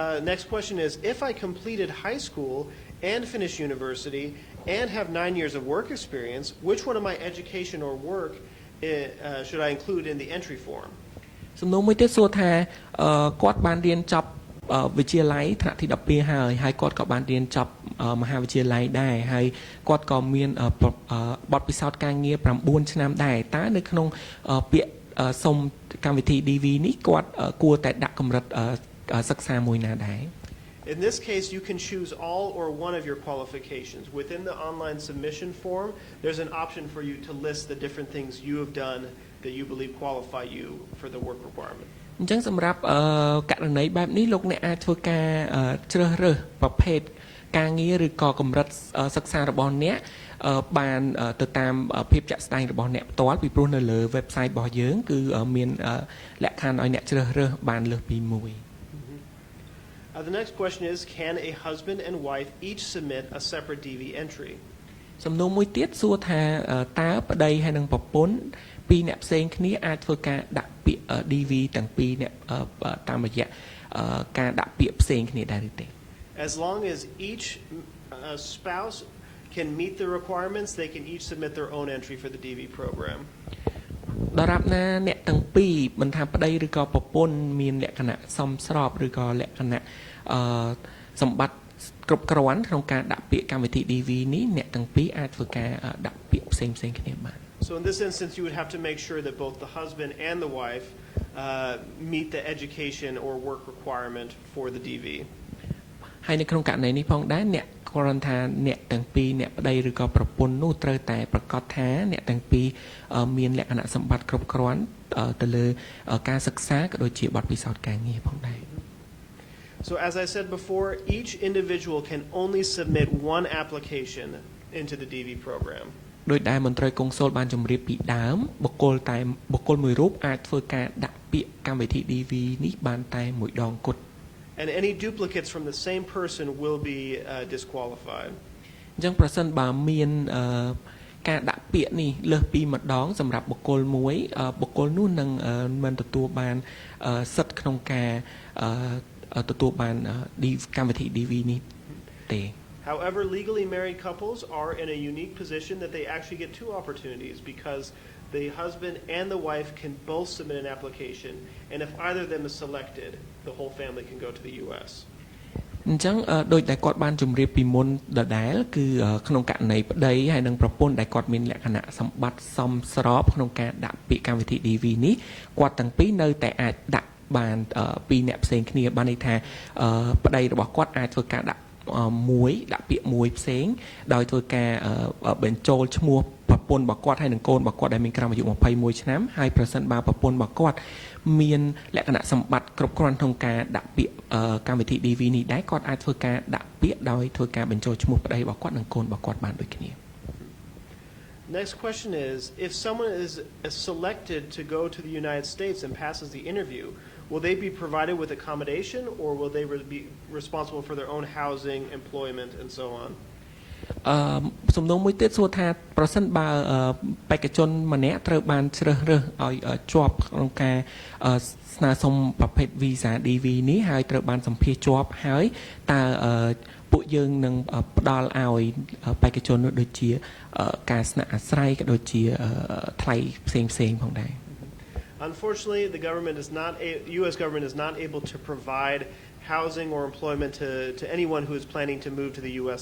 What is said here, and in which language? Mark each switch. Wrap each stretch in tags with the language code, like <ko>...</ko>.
<en>Next question is, if I completed high school and finished university and have 9 years of work experience, which one of my education or work should I include in the entry form?</en> <km>សំណួរមួយទៀតសួរថាគាត់បានរៀនចប់វិទ្យាល័យថ្នាក់ទី12ហើយគាត់ក៏បានរៀនចប់មហាវិទ្យាល័យដែរហើយគាត់ក៏មានបទពិសោធន៍ការងារ9ឆ្នាំដែរតើនៅក្នុងពាក្យសុំកម្មវិធី DV នេះគាត់គួរតែដាក់កម្រិតសិក្សាមួយណាដែរ</km> <en>In this case, you can choose all or one of your qualifications. Within the online submission form, there's an option for you to list the different things you have done that you believe qualify you for the work requirement.</en> <km>អញ្ចឹងសម្រាប់ករណីបែបនេះលោកអ្នកអាចធ្វើការជ្រើសរើសប្រភេទ ការងារឬក៏កម្រិតសិក្សារបស់អ្នកបានទៅតាមភាពចាក់ស្ដែងរបស់អ្នកផ្ទាល់ពីព្រោះនៅលើ website របស់យើងគឺមានលក្ខខណ្ឌឲ្យអ្នកជ្រើសរើសបានលើសពីមួយ</km> <en>The next question is, can a husband and wife each submit a separate DV entry?</en> <km>សំណួរមួយទៀតសួរថាតើប្តីហើយនិងប្រពន្ធពីរអ្នកផ្សេងគ្នាអាចធ្វើការដាក់ពាក្យ DV ទាំងពីរអ្នកតាមរយៈការដាក់ពាក្យផ្សេងគ្នាដែរឬទេ</km> <en>As long as each spouse can meet the requirements, they can each submit their own entry for the DV program.</en> <km>ដរាបណាអ្នកទាំងពីរមិនថាប្តីឬក៏ប្រពន្ធមានលក្ខណៈសមស្របឬក៏លក្ខណៈសម្បត្តិគ្រប់គ្រាន់ក្នុងការដាក់ពាក្យកម្មវិធី DV នេះអ្នកទាំងពីរអាចធ្វើការដាក់ពាក្យផ្សេងៗគ្នាបាន</km> <en>So in this instance, you would have to make sure that both the husband and the wife meet the education or work requirement for the DV.</en> <km>ហើយនៅក្នុងករណីនេះផងដែរអ្នកគ្រាន់ថាអ្នកទាំងពីរអ្នកប្តីឬក៏ប្រពន្ធនោះត្រូវតែប្រកាសថាអ្នកទាំងពីរមានលក្ខណៈសម្បត្តិគ្រប់គ្រាន់ទៅលើការសិក្សាក៏ដូចជាបទពិសោធន៍ការងារផងដែរ</km> <en>So as I said before, each individual can only submit one application into the DV program.</en> <km>ដោយដែលមន្ត្រីកុងស៊ុលបានជម្រាបពីដើមបុគ្គលមួយរូបអាចធ្វើការដាក់ពាក្យកម្មវិធី DV នេះបានតែមួយដងគត់</km> <en>And any duplicates from the same person will be disqualified.</en> <km>អញ្ចឹងប្រសិនបើមានការដាក់ពាក្យនេះលើសពីម្ដងសម្រាប់បុគ្គលមួយបុគ្គលនោះនឹងមិនទទួលបានសិទ្ធិក្នុងការទទួលបានកម្មវិធី DV នេះទេ</km> <en>However, legally married couples are in a unique position that they actually get two opportunities because the husband and the wife can both submit an application, and if either of them is selected, the whole family can go to the U.S.</en> <km>អញ្ចឹងដោយតែគាត់បានជម្រាបពីមុនដដែលគឺក្នុងករណីប្តីហើយនិងប្រពន្ធដែលគាត់មានលក្ខណៈសម្បត្តិសមស្របក្នុងការដាក់ពាក្យកម្មវិធី DV នេះគាត់ទាំងពីរនៅតែអាចដាក់បានពីរអ្នកផ្សេងគ្នាបានន័យថាប្តីរបស់គាត់អាចធ្វើការដាក់ដាក់ពាក្យមួយផ្សេងដោយធ្វើការបញ្ចូលឈ្មោះប្រពន្ធរបស់គាត់ហើយនិងកូនរបស់គាត់ដែលមានក្រោមអាយុ21ឆ្នាំហើយប្រសិនបើប្រពន្ធរបស់គាត់មានលក្ខណៈសម្បត្តិគ្រប់គ្រាន់ក្នុងការដាក់ពាក្យកម្មវិធី DV នេះដែរគាត់អាចធ្វើការដាក់ពាក្យដោយធ្វើការបញ្ចូលឈ្មោះប្តីរបស់គាត់និងកូនរបស់គាត់បានដូចគ្នា</km> <en>Next question is, if someone is selected to go to the United States and passes the interview, will they be provided with accommodation or will they be responsible for their own housing, employment, and so on?</en> <km>សំណួរមួយទៀតសួរថាប្រសិនបើបេក្ខជនម្នាក់ត្រូវបានជ្រើសរើសឲ្យជាប់ក្នុងការស្នើសុំប្រភេទ Visa DV នេះហើយត្រូវបានសម្ភាសជាប់ហើយតើពួកយើងនឹងផ្ដល់ឲ្យបេក្ខជននោះដូចជាការស្នាក់អាស្រ័យក៏ដូចជាថ្លៃផ្សេងៗផងដែរ</km> <en>Unfortunately, the U.S. government is not able to provide housing or employment to anyone who is planning to move to the U.S.</en>